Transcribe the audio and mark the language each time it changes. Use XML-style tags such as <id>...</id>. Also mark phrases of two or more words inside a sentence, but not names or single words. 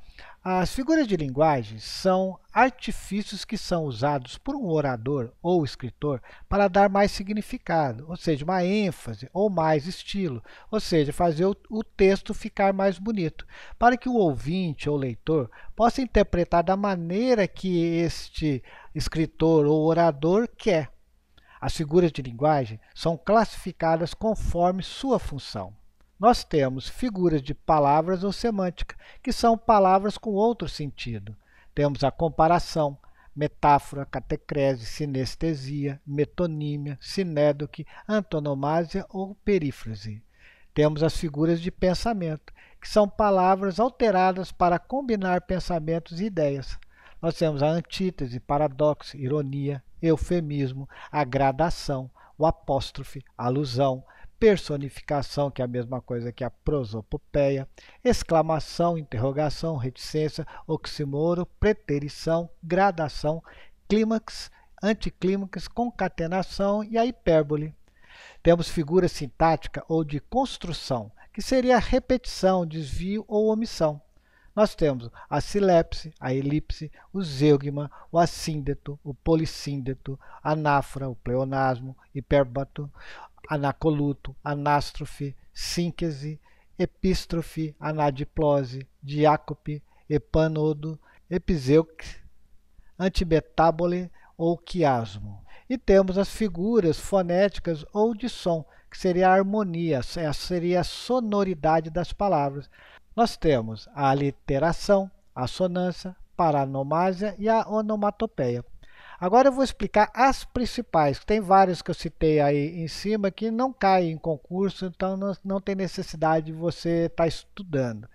<pt>As figuras de linguagem são artifícios que são usados por um orador ou escritor para dar mais significado, ou seja, uma ênfase ou mais estilo, ou seja, fazer o texto ficar mais bonito, para que o ouvinte ou leitor possa interpretar da maneira que este escritor ou orador quer. As figuras de linguagem são classificadas conforme sua função. Nós temos figuras de palavras ou semântica, que são palavras com outro sentido. Temos a comparação, metáfora, catecrese, sinestesia, metonímia, sinédoque, antonomásia ou perífrase. Temos as figuras de pensamento, que são palavras alteradas para combinar pensamentos e ideias. Nós temos a antítese, paradoxo, ironia, eufemismo, a gradação, o apóstrofe, alusão, personificação, que é a mesma coisa que a prosopopeia, exclamação, interrogação, reticência, oxímoro, preterição, gradação, clímax, anticlímax, concatenação e a hipérbole. Temos figura sintática ou de construção, que seria a repetição, desvio ou omissão. Nós temos a silepse, a elipse, o zeugma, o assíndeto, o polissíndeto, anáfora, o pleonasmo, hipérbato, anacoluto, anástrofe, síncese, epístrofe, anadiplose, diácope, epanodo, epizeuque, antimetábole ou quiasmo. E temos as figuras fonéticas ou de som, que seria a harmonia, seria a sonoridade das palavras. Nós temos a aliteração, a assonância, paranomásia e a onomatopeia. Agora eu vou explicar as principais, tem várias que eu citei aí em cima que não caem em concurso, então não tem necessidade de você estar estudando.</pt>